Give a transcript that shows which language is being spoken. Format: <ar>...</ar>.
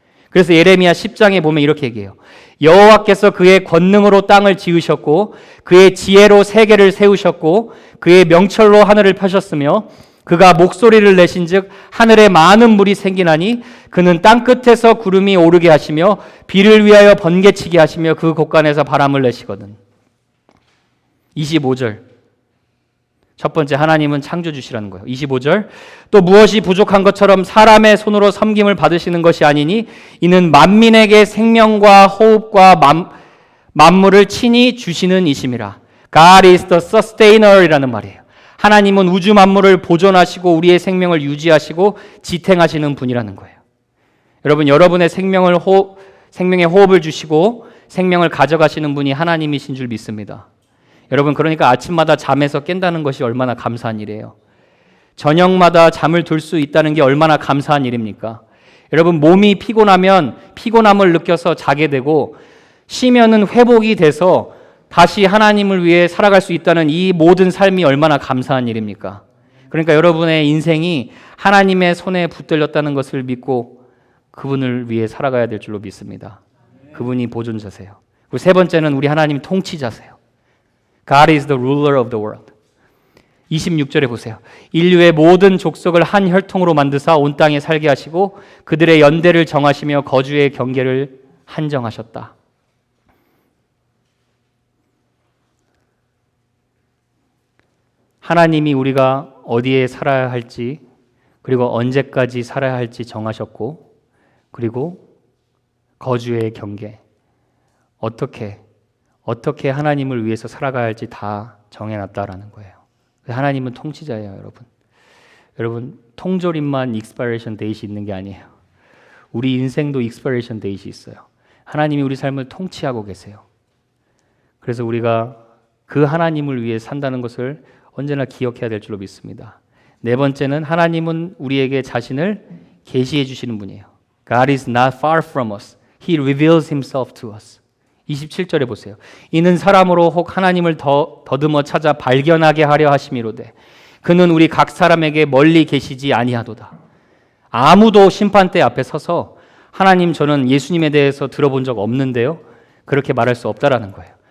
<ko>그래서 예레미야 10장에 보면 이렇게 얘기해요. 여호와께서 그의 권능으로 땅을 지으셨고 그의 지혜로 세계를 세우셨고 그의 명철로 하늘을 펴셨으며 그가 목소리를 내신즉 하늘에 많은 물이 생기나니 그는 땅 끝에서 구름이 오르게 하시며 비를 위하여 번개치게 하시며 그 곳간에서 바람을 내시거든. 25절. 첫 번째, 하나님은 창조주시라는 거예요. 25절. 또 무엇이 부족한 것처럼 사람의 손으로 섬김을 받으시는 것이 아니니 이는 만민에게 생명과 호흡과 만물을 친히 주시는 이심이라.</ko> <en>God is the sustainer</en> <ko>이라는 말이에요. 하나님은 우주 만물을 보존하시고 우리의 생명을 유지하시고 지탱하시는 분이라는 거예요. 여러분, 여러분의 생명의 호흡을 주시고 생명을 가져가시는 분이 하나님이신 줄 믿습니다. 여러분, 그러니까 아침마다 잠에서 깬다는 것이 얼마나 감사한 일이에요. 저녁마다 잠을 들 수 있다는 게 얼마나 감사한 일입니까? 여러분, 몸이 피곤하면 피곤함을 느껴서 자게 되고 쉬면은 회복이 돼서 다시 하나님을 위해 살아갈 수 있다는 이 모든 삶이 얼마나 감사한 일입니까? 그러니까 여러분의 인생이 하나님의 손에 붙들렸다는 것을 믿고 그분을 위해 살아가야 될 줄로 믿습니다. 그분이 보존자세요. 그리고 세 번째는 우리 하나님 통치자세요.</ko> <en>God is the ruler of the world.</en> <ko>26절에 보세요. 인류의 모든 족속을 한 혈통으로 만드사 온 땅에 살게 하시고 그들의 연대를 정하시며 거주의 경계를 한정하셨다. 하나님이 우리가 어디에 살아야 할지 그리고 언제까지 살아야 할지 정하셨고 그리고 거주의 경계 어떻게 하나님을 위해서 살아가야 할지 다 정해놨다라는 거예요. 하나님은 통치자예요, 여러분. 여러분, 통조림만 expiration date이 있는 게 아니에요. 우리 인생도 expiration date이 있어요. 하나님이 우리 삶을 통치하고 계세요. 그래서 우리가 그 하나님을 위해 산다는 것을 언제나 기억해야 될 줄로 믿습니다. 네 번째는 하나님은 우리에게 자신을 계시해 주시는 분이에요.</ko> <en>God is not far from us. He reveals himself to us.</en> <ko>27절에 보세요. 이는 사람으로 혹 하나님을 더듬어 찾아 발견하게 하려 하심이로되 그는 우리 각 사람에게 멀리 계시지 아니하도다. 아무도 심판대 앞에 서서 하나님 저는 예수님에 대해서 들어본 적 없는데요, 그렇게 말할 수 없다라는 거예요.</ko>